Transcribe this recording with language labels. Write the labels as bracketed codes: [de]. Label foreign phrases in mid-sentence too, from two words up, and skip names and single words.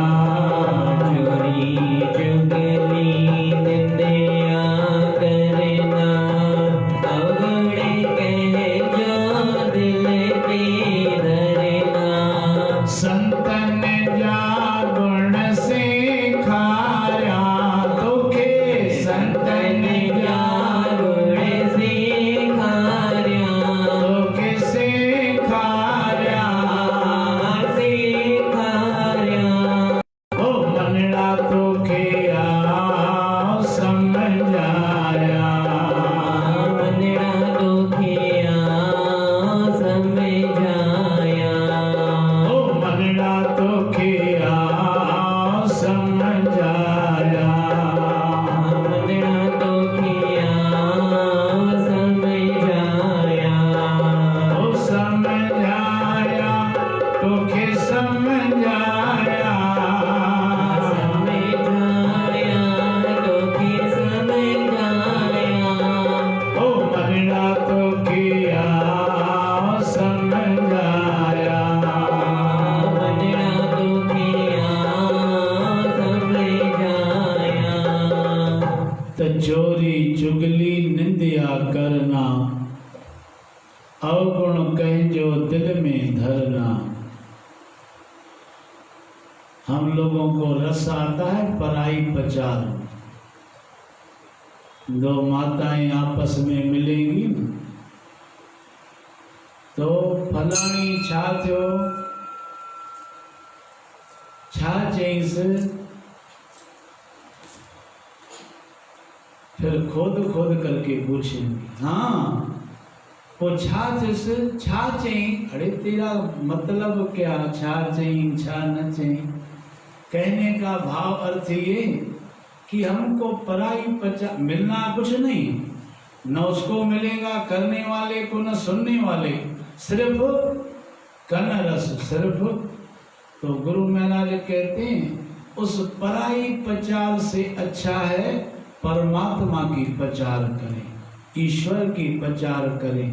[hi] चोरी चुगली निंदिया करना, अवगुण कहे जो दिल पे धरना। [sd] संतन जा गुण सिखाया तोखे, संतन जा गुण सिखाया, तोखे सिखाया। सिखाया। ओ मनड़ा तोखे आ समझाया। मनड़ा तोखे आ समझाया। ओ मनड़ा तोखे आ समझाया। मनड़ा तोखे आ समझाया। ओ समझाया तोखे समझाया। समझाया तोखे समझाया। ओ मनड़ा तोखे आ समझाया। मनड़ा तोखे आ समझाया। [hi] त चोरी चुगली निंदिया करना, अवगुण कहें जो दिल में धरना। हम लोगों को रस आता है पराई पचार। दो माताएं आपस में मिलेंगी तो [sd] फलाणी छा थियो, छा चईस, [hi] फिर खोद खोद करके पूछेंगे, हाँ वो [sd] छा थियस, छा चई। [hi] अरे तेरा मतलब क्या, [sd] छा चई छा न चई। [hi] कहने का भाव अर्थ ये कि हमको पराई पचा मिलना कुछ नहीं, न उसको मिलेगा करने वाले को, न सुनने वाले, सिर्फ कन रस सिर्फ। तो गुरु महाराज कहते हैं उस पराई पचार से अच्छा है परमात्मा की पचार करें, ईश्वर की पचार करें।